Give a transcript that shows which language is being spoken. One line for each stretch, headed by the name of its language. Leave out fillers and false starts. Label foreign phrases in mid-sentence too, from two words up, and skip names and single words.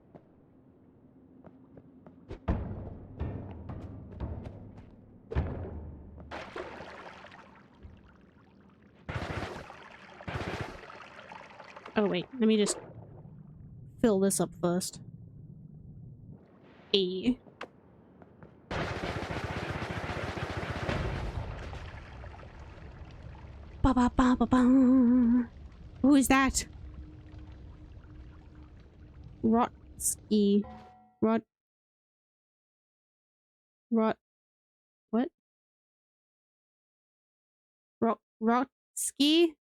English: Oh wait, let me just fill this up first. A. Ba ba ba ba ba. Who is that? Rotsky. What? Rotsky?